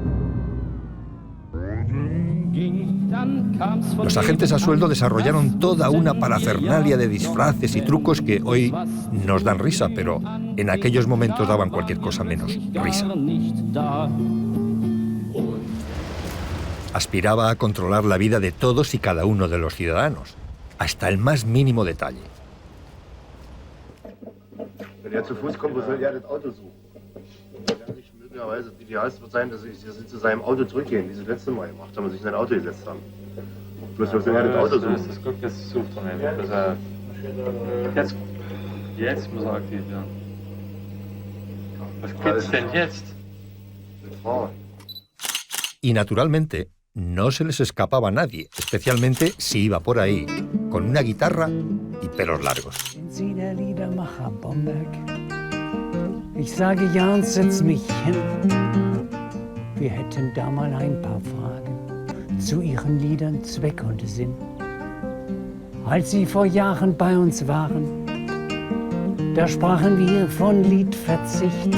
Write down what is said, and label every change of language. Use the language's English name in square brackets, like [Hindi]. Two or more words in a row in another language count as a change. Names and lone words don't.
[Spanish] Los agentes a sueldo desarrollaron toda una parafernalia de disfraces y trucos que hoy nos dan risa, pero en aquellos momentos daban cualquier cosa menos risa. Aspiraba a controlar la vida de todos y cada uno de los ciudadanos, hasta el más mínimo detalle. [German] Wenn er zu Fuß kommt, wo soll er das Auto suchen? Möglicherweise das Idealste wird sein, dass sie zu seinem Auto zurückgehen, wie sie das letzte Mal gemacht haben und sich in sein Auto gesetzt haben. Bloß wo soll er das Auto suchen? Das guckt jetzt sucht von ihm. Jetzt muss er aktiv werden. Was gibt's denn jetzt? [Spanish] Y naturalmente, no se les escapaba a nadie, especialmente si iba por ahí, con una guitarra y pelos largos. [German] Sie der Liedermacher Bomberg. Ich sage ja und setz mich hin. Wir hätten da mal ein paar Fragen zu Ihren Liedern Zweck und Sinn. Als Sie vor Jahren bei uns waren, da sprachen wir von Liedverzicht.